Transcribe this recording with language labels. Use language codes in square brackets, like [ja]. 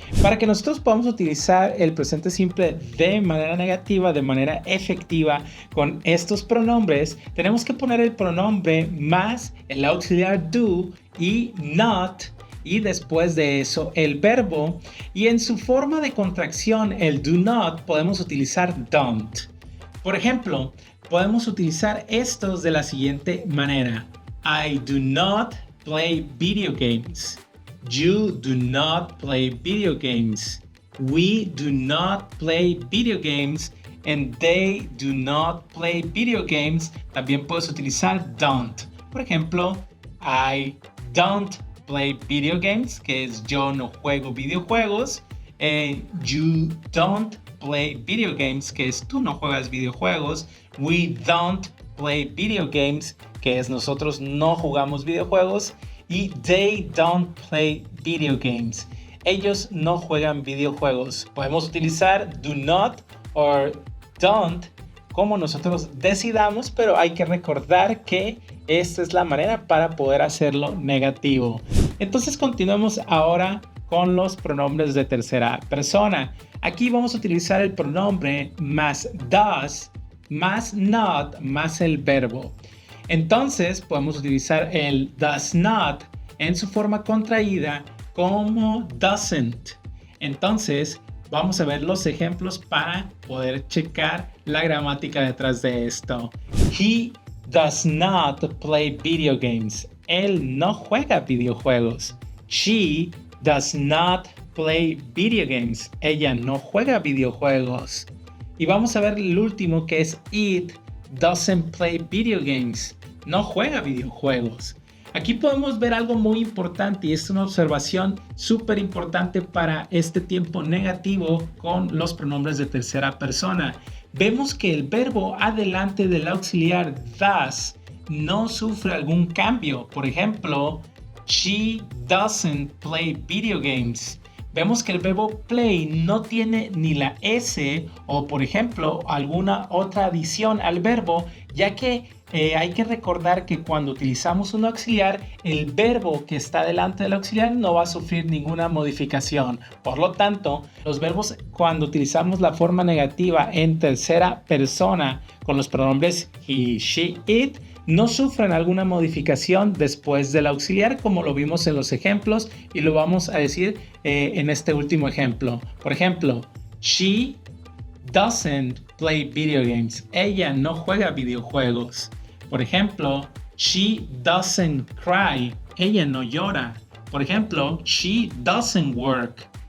[es] Para que nosotros podamos utilizar el presente simple de manera negativa, de manera efectiva con estos pronombres, tenemos que poner el pronombre más el auxiliar do y not y después de eso el verbo. Y en su forma de contracción, el do not, podemos utilizar don't. Por ejemplo, podemos utilizar estos de la siguiente manera. [en] I do not play video games. You do not play video games. We do not play video games. And they do not play video games. [es] También puedes utilizar don't. Por ejemplo, [en] I don't play video games, [es] que es yo no juego videojuegos. [en] You don't play video games, [es] que es tú no juegas videojuegos. [en] We don't play video games, [es] que es nosotros no jugamos videojuegos. [en] Y they don't play video games. [es] Ellos no juegan videojuegos. Podemos utilizar do not or don't como nosotros decidamos, pero hay que recordar que esta es la manera para poder hacerlo negativo. Entonces continuamos ahora con los pronombres de tercera persona. Aquí vamos a utilizar el pronombre más does, más not, más el verbo. Entonces podemos utilizar el does not en su forma contraída como doesn't. Entonces vamos a ver los ejemplos para poder checar la gramática detrás de esto. [en] He does not play video games. [es] Él no juega videojuegos. [en] She does not play video games. [es] Ella no juega videojuegos. Y vamos a ver el último que es [en] it doesn't play video games. [es] No juega videojuegos. Aquí podemos ver algo muy importante y es una observación súper importante para este tiempo negativo con los pronombres de tercera persona. Vemos que el verbo adelante del auxiliar does no sufre algún cambio. [en] Por ejemplo, she doesn't play video games. [es] Vemos que el verbo play no tiene ni la S o, por ejemplo, alguna otra adición al verbo, ya que hay que recordar que cuando utilizamos un auxiliar, el verbo que está delante del auxiliar no va a sufrir ninguna modificación. Por lo tanto, los verbos cuando utilizamos la forma negativa en tercera persona con los pronombres he, she, it, no sufren alguna modificación después del auxiliar, como lo vimos en los ejemplos y lo vamos a decir en este último ejemplo. [en] Por ejemplo, she doesn't play video games. [es] Ella no juega videojuegos. Por ejemplo, [en] she doesn't cry. [es] Ella no llora. [en] Por ejemplo, she doesn't work.